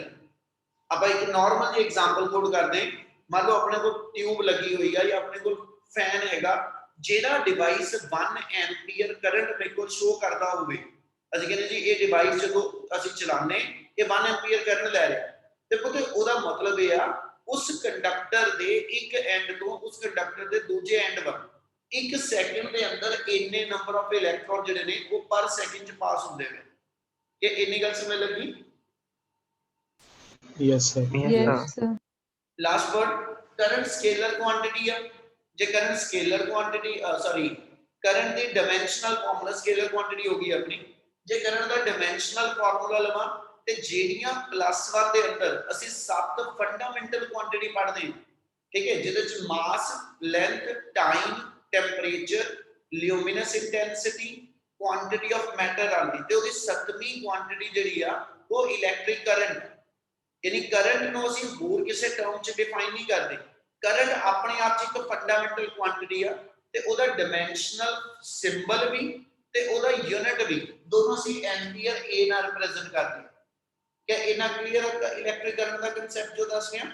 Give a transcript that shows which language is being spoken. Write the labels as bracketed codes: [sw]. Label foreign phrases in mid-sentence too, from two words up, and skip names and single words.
[pa] ਆਪਾਂ ਇੱਕ ਨਾਰਮਲ ਜਿਹੀ ਐਗਜ਼ਾਮਪਲ ਕੋਡ ਕਰਦੇ ਮੰਨ ਲਓ ਆਪਣੇ ਕੋਲ ਟਿਊਬ ਲੱਗੀ ਹੋਈ ਆ ਜਾਂ ਆਪਣੇ ਕੋਲ ਫੈਨ ਹੈਗਾ ਜਿਹੜਾ ਡਿਵਾਈਸ 1 [en] ampere current [pa] ਮੇਰੇ ਕੋਲ ਸ਼ੋ ਕਰਦਾ ਹੋਵੇ ਅਸੀਂ ਕਹਿੰਦੇ ਜੀ ਇਹ ਡਿਵਾਈਸ ਜਦੋਂ ਅਸੀਂ ਚਲਾਉਂਦੇ ਇਹ 1 [en] ampere current [pa] ਲੈ ਰਿਹਾ ਤੇ ਪੁੱਤ ਉਹਦਾ ਮਤਲਬ ਇਹ ਆ ਉਸ ਕੰਡਕਟਰ ਦੇ ਇੱਕ ਐਂਡ ਤੋਂ ਉਸ ਕੰਡਕਟਰ ਦੇ ਦੂਜੇ ਐਂਡ ਵੱਲ ਇੱਕ ਸੈਕਿੰਡ ਦੇ ਅੰਦਰ ਇੰਨੇ [en] number of electron [pa] ਜਿਹੜੇ ਨੇ ਉਹ [en] per second [pa] ਚ ਪਾਸ ਹੁੰਦੇ ਨੇ ਇਹ ਇੰਨੀ ਗੱਲ ਸਮਝ ਲੱਗੀ [en] Yes, sir. Yes, sir. last word current scalar quantity [pa] ਆ ਜੇ [en] current scalar quantity sorry current [pa] ਦੀ [en] dimensional formula scalar quantity [pa] ਹੋ ਗਈ ਆਪਣੀ ਜੇ ਕਰੰਟ ਦਾ [en] dimensional formula [pa] ਲਵਾਂ ਤੇ ਜਿਹੜੀਆਂ +1 ਦੇ ਅੰਦਰ ਅਸੀਂ 7 [en] fundamental quantity [pa] ਪੜ੍ਹਦੇ ਹਾਂ ਠੀਕ ਹੈ ਜਿਹਦੇ ਵਿੱਚ [en] mass length time temperature luminous intensity quantity of matter [pa] ਆਂਦੀ ਤੇ ਉਹਦੀ 7ਵੀਂ ਕੁਆਂਟੀਟੀ ਜਿਹੜੀ ਆ ਉਹ [en] electric current [pa] ਯਾਨੀ ਕਰੰਟ ਨੂੰ ਅਸੀਂ ਹੋਰ ਕਿਸੇ ਟਰਮ ਚ ਡਿਫਾਈਨ ਨਹੀਂ ਕਰਦੇ ਕਰੰਟ ਆਪਣੇ ਆਪ ਚ ਇੱਕ [en] fundamental quantity [pa] ਆ ਤੇ ਉਹਦਾ [en] dimensional symbol [pa] ਵੀ ਤੇ ਉਹਦਾ ਯੂਨਿਟ ਵੀ ਦੋਨੋਂ ਅਸੀਂ ਐਂਪੀਅਰ A ਨਾਲ ਰਿਪਰੈਜ਼ੈਂਟ ਕਰਦੇ ਕਿ ਇਹਨਾਂ ਕਲੀਅਰ ਹੈ [en] electric current [pa] ਦਾ ਕਨਸੈਪਟ ਜੋ ਦੱਸ ਰਿਹਾ